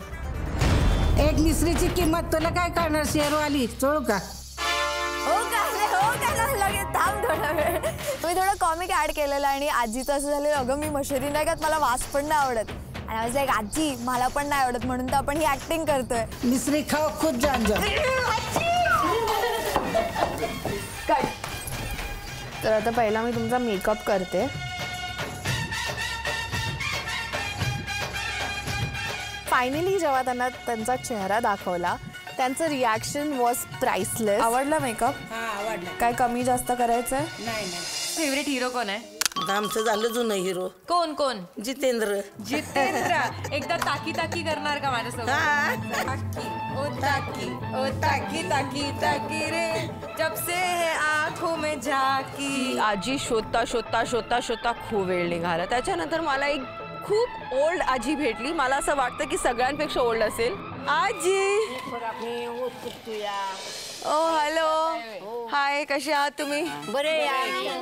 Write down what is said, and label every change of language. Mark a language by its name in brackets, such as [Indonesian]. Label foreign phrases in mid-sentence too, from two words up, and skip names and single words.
[Marathi] एक मिसरीची किंमत तुला काय करणार शेअरवाली? चोळू का? हो का लगेच थांब थोडा वेळ. मी थोडं [English] comic add [Marathi] केलेलं आणि आजीचं असं झालं अगं मी मशरी नाही खात, मला वास पण नाही आवडत. आणि आज एक आजी मला पण नाही आवडत म्हणून तर आपण ही ॲक्टिंग करतोय. [Hindi] मिसरी खाओ खुद जान जा. [Marathi] तर आता पहिला मी तुमचा मेकअप करते. फायनली जेव्हा त्यांना त्यांचा चेहरा दाखवला त्यांचं [English] reaction was priceless. [Marathi] आवडला मेकअप? आवडला. काय कमी जास्त करायचंय? नाही. [English] favourite hero [Marathi] कोण आहे? आमचं झालं जुनं हिरो. कोण कोण? जितेंद्र. एकदा ताकी ताकी करणार का माझ्यासोबत? [Hindi] ताकी ताकी ताकी रे जब से है आँखों में झाकी. [Marathi] आजी शोधता खूप वेळ निघाला. त्याच्यानंतर मला एक खूप ओल्ड आजी भेटली. मला असं वाटतं की सगळ्यांपेक्षा ओल्ड असेल. आजी. ओ [English] hello, hi, [Marathi] कसे आहात तुम्ही? बरे.